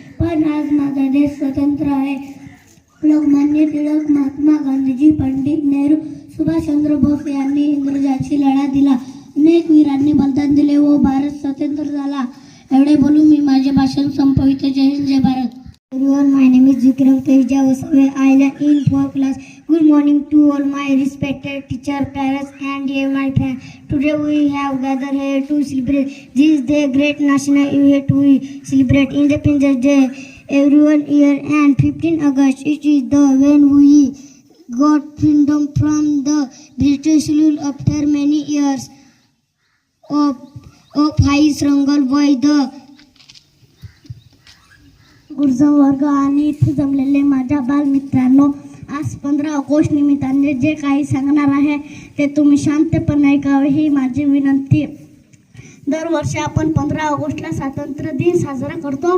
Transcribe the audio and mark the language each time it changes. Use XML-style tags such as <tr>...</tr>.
<mr>पण आज माझा देश स्वतंत्र आहे. लोकमान्य टिळक, महात्मा गांधीजी, पंडित नेहरू, सुभाषचंद्र बोस यांनी इंग्रजांची लढा दिला. अनेक वीरांनी बलिदान दिले व भारत स्वतंत्र झाला. एवढे बोलून मी माझे भाषण संपवितो. जय हिंद, जय Bharat.</mr> <en>Everyone, my name is Vikram Teja Vasave. I learn in 4th class. Good morning to all my respected teacher, parents, and dear my friends. Today we have gathered here to celebrate this day, great national event. We celebrate Independence Day everyone year, and 15 August. It is the when we got freedom from the British rule after many years of high struggle by the</en> <mr>गुरुजन वर्ग आणि इथे जमलेले माझ्या बालमित्रांनो, आज 15 August निमित्ताने जे काही सांगणार आहे ते तुम्ही शांतपणे ऐकावे ही माझी विनंती. दरवर्षी आपण 15 ऑगस्टला स्वातंत्र्य दिन साजरा करतो.</mr>